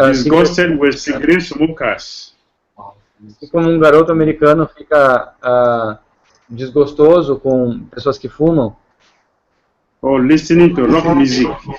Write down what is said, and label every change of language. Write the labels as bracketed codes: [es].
[en] disgusted with cigarette smokers. [pt] E como um garoto americano fica desgostoso com pessoas que fumam. [en] Or listening to rock music.